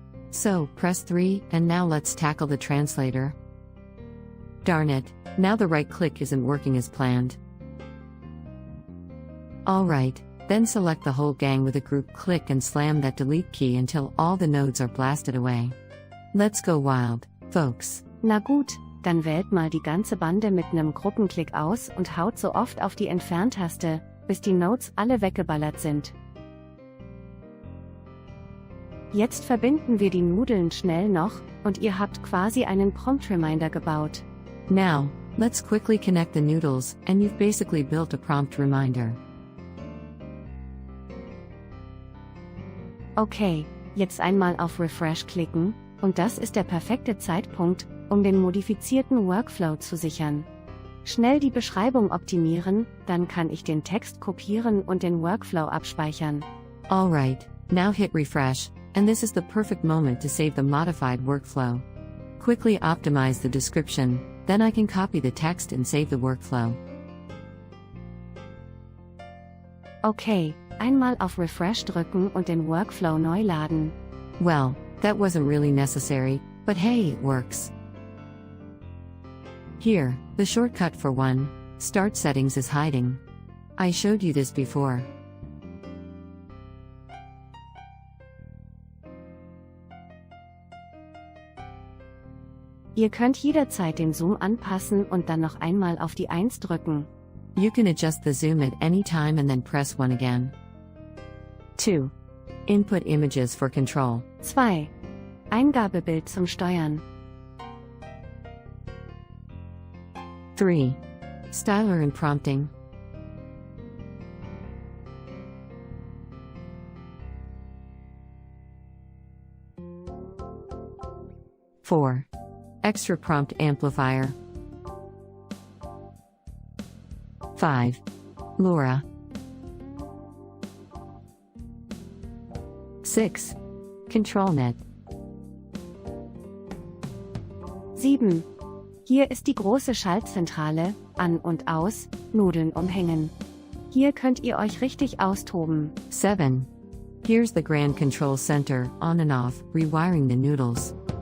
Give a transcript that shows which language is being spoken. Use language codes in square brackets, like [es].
[en] So, press 3, and now let's tackle the translator. Darn it, now the right-click isn't working as planned. Alright, then select the whole gang with a group click and slam that delete key until all the nodes are blasted away. Let's go wild, folks. [de] Na gut, dann wählt mal die ganze Bande mit nem Gruppenklick aus und haut so oft auf die Entferntaste, bis die Nodes alle weggeballert sind. Jetzt verbinden wir die Nudeln schnell noch, und ihr habt quasi einen Prompt-Reminder gebaut. [en] Now, let's quickly connect the noodles, and you've basically built a prompt reminder. [de] Okay, jetzt einmal auf Refresh klicken, und das ist der perfekte Zeitpunkt, um den modifizierten Workflow zu sichern. Schnell die Beschreibung optimieren, dann kann ich den Text kopieren und den Workflow abspeichern. [en] Alright, now hit refresh, and this is the perfect moment to save the modified workflow. Quickly optimize the description, then I can copy the text and save the workflow. [de] Okay, einmal auf Refresh drücken und den Workflow neu laden. [en] Well, that wasn't really necessary, but hey, it works. Here, the shortcut for 1, Start Settings is hiding. I showed you this before. [de] Ihr könnt jederzeit den Zoom anpassen und dann noch einmal auf die 1 drücken. [en] You can adjust the zoom at any time and then press 1 again. 2. Input images for control. 2. [de] Eingabebild zum Steuern. [en] 3. Styler and prompting. 4. Extra prompt amplifier. 5. LoRa. 6. ControlNet. 7. [de] Hier ist die große Schaltzentrale, an und aus, Nudeln umhängen. Hier könnt ihr euch richtig austoben. 7. [en] Here's the Grand Control Center, on and off, rewiring the noodles.